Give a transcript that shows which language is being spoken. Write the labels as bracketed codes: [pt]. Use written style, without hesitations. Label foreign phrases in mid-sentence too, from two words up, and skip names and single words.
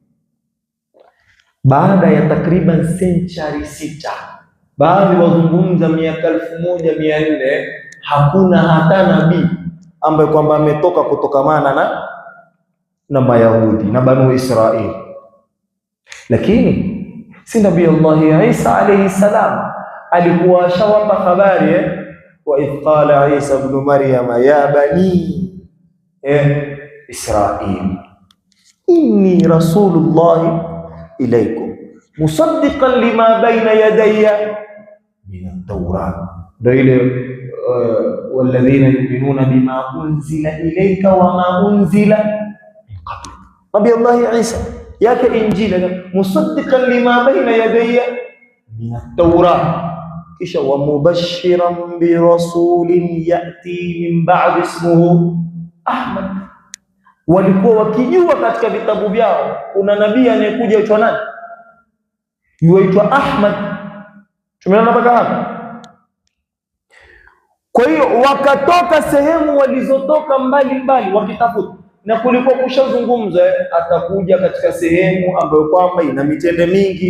[sw] Baada ya takriban century 6, baadhi wazungumza miaka 1400, hakuna hata nabii ambaye kwamba ametoka kutokamana na Mayahudi na Banu Israili. Lakini si Nabii Allah Isa [ar] عليه السلام [sw] alikuwa shawapa habari [ar] وإذ قال عيسى ابن مريم يا بني إسرائيل إني رسول الله إليكم مصدقا لما بين يدي من التوراة. [sw] Ndio ile [ar] والذين يؤمنون بما أنزل إليك وما أنزل من قبل. [sw] Nabii Allah Isa yake injili [ar] مصدقا لما بين يدي من التوراة, kisha ومبشرا برسول يأتي من بعد اسمه أحمد. [sw] Walikuwa wakijua katika vitabu vyao kuna nabii anayekuja aitwa nani? Yuaitwa Ahmad. Tumeona mpaka hapa. Kwa hiyo wakatoka sehemu walizotoka mbali mbali wakitafuta, na kulikuwa kushazungumza atakuja katika sehemu ambayo kwamba ina mitende mingi.